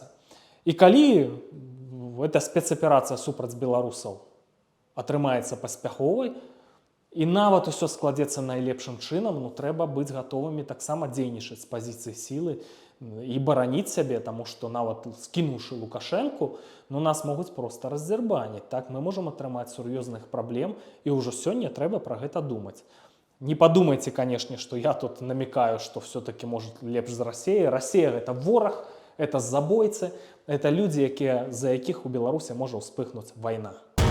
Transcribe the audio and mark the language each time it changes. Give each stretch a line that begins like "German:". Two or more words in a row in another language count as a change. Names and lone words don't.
Belarusian: І калі эта спецаперацыя супраць беларусаў атрымаецца паспяховай, і нават усё складзецца найлепшым чынам, ну, трэба быць гатовымі таксама дзейнічаць з пазіцыі сілы і бараніць сябе, таму што нават скінуўшы Лукашэнку, ну, нас могуць проста раздзербаніць. Так, мы можам атрымаць сур'ёзных праблем, і ўжо сёння трэба пра гэта думаць.
Russian: Не подумайте, конечно, что я тут намекаю, что все-таки может
Belarusian: лепш з
Russian: Россией. Россия – это ворог, это забойцы, это люди,
Ukrainian: за яких у Беларусі може вспихнути війна.